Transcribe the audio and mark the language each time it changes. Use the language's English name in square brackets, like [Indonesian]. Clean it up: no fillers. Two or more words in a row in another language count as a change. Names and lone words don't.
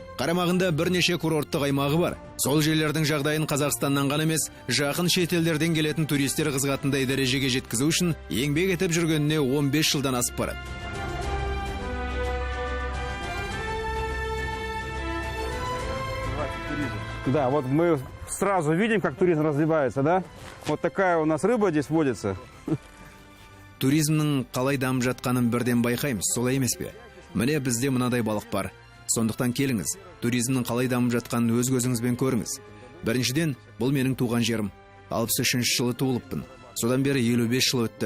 [Kazakh] Қарамағында бірнеше курорттық аймағы бар. Сол жерлердің жағдайын Қазақстаннан ғана емес, жақын шетелдерден келетін туристер қызығатындай дәрежеге жеткізу үшін еңбек етіп жүргеніне 15 жылдан асып барады. [Russian] Да, вот мы сразу видим, как туризм развивается, да? Вот такая у нас рыба здесь водится. [Kazakh] Туризмнің қалай дамып жатқанын бірден байқаймыз, солай емес пе? Міне бізде мынадай балық бар. Сондықтан келіңіз, туризмнің қалай дамып жатқанын өз көзіңізбен көріңіз. Біріншіден, бұл менің туған жерім. 63 жылы туылыппын. Содан бері 55 жыл өтті.